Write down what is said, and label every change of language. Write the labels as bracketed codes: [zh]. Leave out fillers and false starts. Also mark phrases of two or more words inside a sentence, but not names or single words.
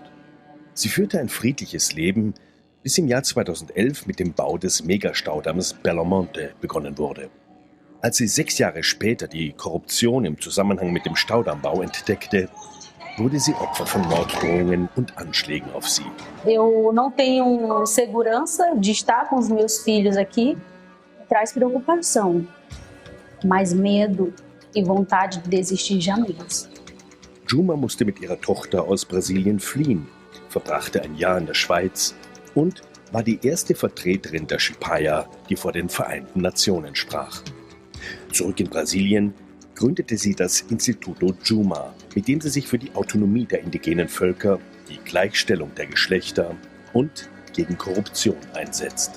[de] Sie führte ein friedliches Leben, bis im Jahr 2011 mit dem Bau des Megastaudamms Belo Monte begonnen wurde. Als sie 6 Jahre später die Korruption im Zusammenhang mit dem Staudammbau entdeckte, wurde sie Opfer von Morddrohungen und Anschlägen auf sie. [pt] Eu não tenho segurança de estar com os meus filhos aqui. Traz preocupação, mas medo e vontade de desistir jamais. [de] Juma musste mit ihrer Tochter aus Brasilien fliehen, verbrachte ein Jahr in der Schweiz und war die erste Vertreterin der Shipaya, die vor den Vereinten Nationen sprach. Zurück in Brasilien gründete sie das Instituto Juma, mit dem sie sich für die Autonomie der indigenen Völker, die Gleichstellung der Geschlechter und gegen Korruption einsetzt.